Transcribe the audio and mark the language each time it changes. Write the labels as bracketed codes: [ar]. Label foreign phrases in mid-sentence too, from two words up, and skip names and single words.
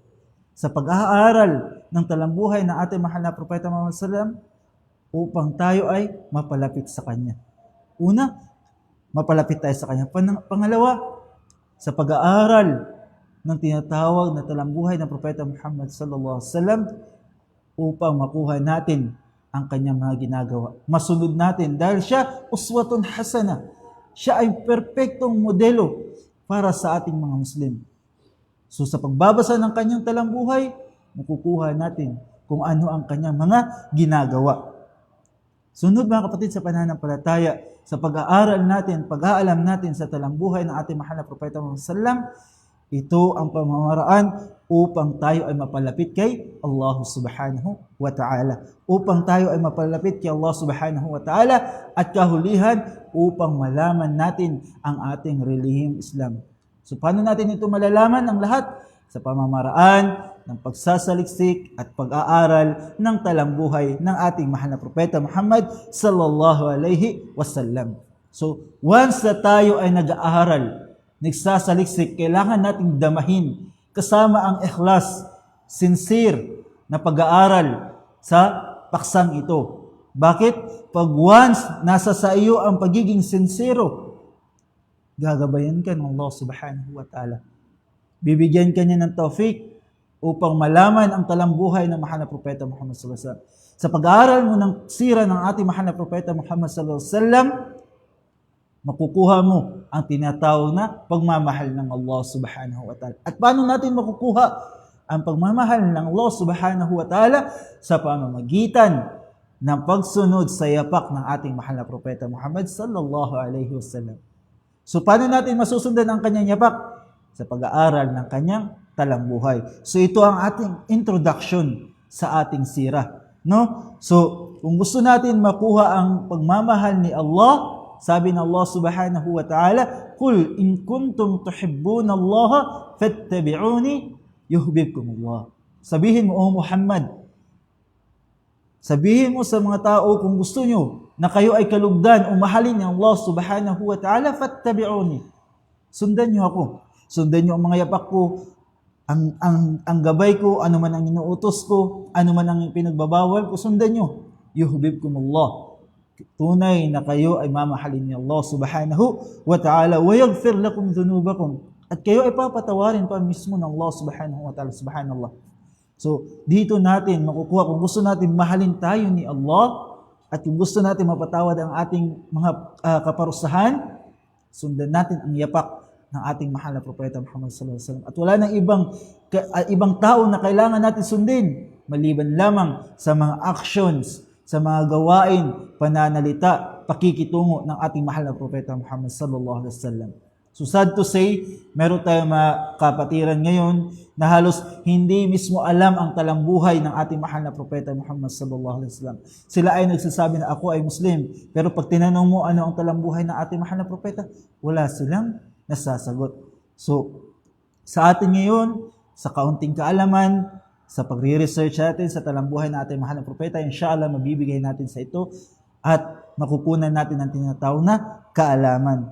[tl] Sa pag-aaral ng talambuhay ng ating mahal na propeta Muhammad [ar] صلى الله عليه وسلم [tl] upang tayo ay mapalapit sa kanya. Una, mapalapit tayo sa kanya. Pangalawa, sa pag-aaral ng tinatawag na talambuhay ng propeta Muhammad [ar] صلى الله عليه وسلم [tl] upang makuha natin ang kanyang mga ginagawa. Masunod natin dahil siya [ar] أسوة حسنة. [tl] Siya ay perpektong modelo para sa ating mga Muslim. So sa pagbabasa ng kanyang talambuhay, makukuha natin kung ano ang kanyang mga ginagawa. Sunod mga kapatid sa pananampalataya, sa pag-aaral natin, pag-aalam natin sa talambuhay ng ating mahal na propeta Muhammad [ar] صلى الله عليه وسلم, [tl] ito ang pamamaraan upang tayo ay mapalapit kay Allah [ar] سبحانه وتعالى. [tl] Upang tayo ay mapalapit kay Allah [ar] سبحانه وتعالى [tl] at kahulihan upang malaman natin ang ating relihiyong Islam. So paano natin ito malalaman ang lahat? Sa pamamaraan ng pagsasaliksik at pag-aaral ng talambuhay ng ating mahal na propeta Muhammad [ar] صلى الله عليه وسلم. [en] So once [tl] na tayo ay nag-aaral, nagsasaliksik, kailangan nating damahin kasama ang ikhlas, sincere na pag-aaral sa paksang ito. Bakit? Pag once nasa sa iyo ang pagiging sincero, gagabayan ka ng Allah [ar] سبحانه وتعالى. [tl] Bibigyan ka niya ng taufik upang malaman ang talambuhay ng mahal na propeta Muhammad [ar] صلى الله عليه وسلم. [tl] Sa pag-aaral mo ng sira ng ating mahal na propeta Muhammad [ar] صلى الله عليه وسلم, [tl] makukuha mo ang tinatawag na pagmamahal ng Allah [ar] سبحانه وتعالى. [tl] At paano natin makukuha ang pagmamahal ng Allah [ar] سبحانه وتعالى? [tl] Sa pamamagitan ng pagsunod sa yapak ng ating mahal na propeta Muhammad [ar] صلى الله عليه وسلم. [tl] So paano natin masusundan ang kanyang yapak? Sa pag-aaral ng kanyang talambuhay. So ito ang ating introduction sa ating sira. No? So kung gusto natin makuha ang pagmamahal ni Allah, sabi ng Allah [ar] سبحانه وتعالى, "قل إن كنتم تحبون الله فاتبعوني يحببكم الله." [tl] Sabihin mo, O Muhammad, sabihin mo sa mga tao kung gusto nyo na kayo ay kalugdan o mahalin ni Allah [ar] سبحانه وتعالى, [tl] fattabi'uni. Sundan nyo ako. Sundan nyo ang mga yapak ko, ang gabay ko, ano man ang inuutos ko, ano man ang pinagbabawal ko, sundan nyo. [ar] يحببكم الله. [tl] Tunay na kayo ay mamahalin ni Allah [ar] سبحانه وتعالى ويغفر لكم ذنوبكم. [tl] At kayo ay papatawarin pa mismo ng Allah [ar] سبحانه وتعالى. سبحان الله. [tl] So, dito natin makukuha kung gusto natin mahalin tayo ni Allah at kung gusto natin mapatawad ang ating mga kaparusahan, sundan natin ang yapak ng ating mahal na propeta Muhammad [ar] صلى الله عليه وسلم. [tl] At wala nang ibang tao na kailangan natin sundin maliban lamang sa mga actions, sa mga gawain, pananalita, pakikitungo ng ating mahal na propeta Muhammad [ar] صلى الله عليه وسلم. [en] So sad to say, [tl] meron tayong mga kapatiran ngayon na halos hindi mismo alam ang talambuhay ng ating mahal na propeta Muhammad [ar] صلى الله عليه وسلم. [tl] Sila ay nagsasabi na ako ay Muslim, pero pag tinanong mo ano ang talambuhay ng ating mahal na propeta, wala silang nasasagot. So sa atin ngayon, sa kaunting kaalaman, sa pagre-research natin sa talambuhay ng ating mahal na propeta, inshallah mabibigay natin sa ito at makukunan natin ang tinatawag na kaalaman.